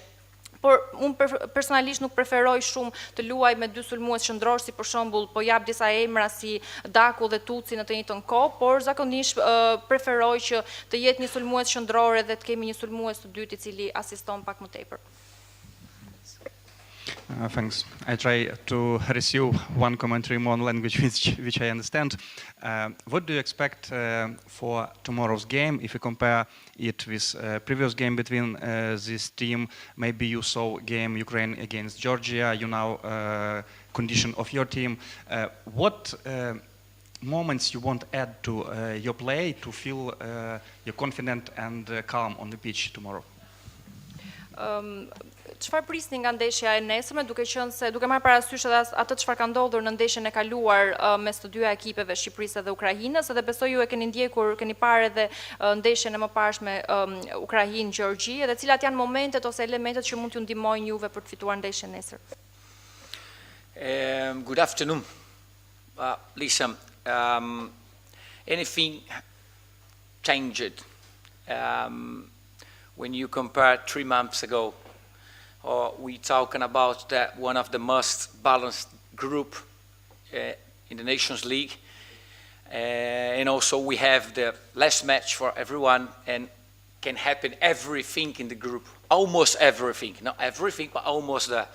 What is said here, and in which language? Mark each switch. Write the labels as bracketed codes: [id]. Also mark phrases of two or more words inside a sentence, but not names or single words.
[sq] Por unë personalisht nuk preferoj shumë të luaj me dy sulmues qendror, si për shembull po jap disa emra si Daku dhe Tuci në të njëjtën kohë, por zakonisht preferoj që të jetë një sulmues qendror dhe të kemi një sulmues të dytë i cili asiston pak më tepër. [en] Thanks. I try to resume one commentary more on language which I understand. What do you expect for tomorrow's game if you compare it with previous game between this team? Maybe you saw game Ukraine against Georgia, you know condition of your team. What moments you want to add to your play to feel you're confident and calm on the pitch tomorrow? [sq] Çfarë prisni nga ndeshja e nesërme, duke marrë parasysh edhe atë çfarë ka ndodhur në ndeshjen e kaluar mes të dyja ekipeve, Shqipërisë dhe Ukrainës, edhe besoj ju e keni ndjekur, keni parë edhe ndeshjen e mëparshme Ukrainë-Gjeorgji, edhe cilat janë momentet ose elementet që mund t'ju ndihmojnë juve për të fituar ndeshjen nesër. [en] Good afternoon. Listen, anything changed when you compare 3 months ago? We talking about that one of the most balanced group in the Nations League, and also we have the last match for everyone, and can happen everything in the group, almost everything, not everything, but almost that.